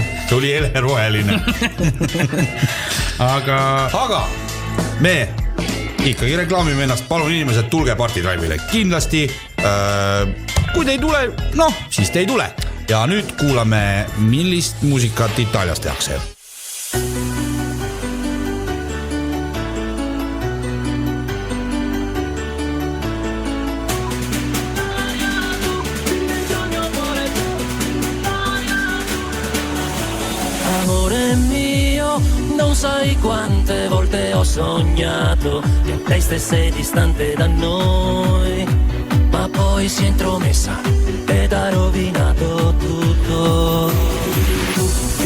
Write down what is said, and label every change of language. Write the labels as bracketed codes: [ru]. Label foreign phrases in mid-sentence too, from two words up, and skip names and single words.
[et] See oli heleroheline. Aga me ikkagi reklaamime ennast, palun inimesed, tulge Party Drive'ile. Kindlasti, kui te ei tule, noh, siis te ei tule. Ja nüüd kuulame, millist muusikat Itaalias tehakse. [it] Amore mio, non sai quante volte ho sognato che lei stesse distante da noi, ma poi si è intromessa ed ha rovinato tutto.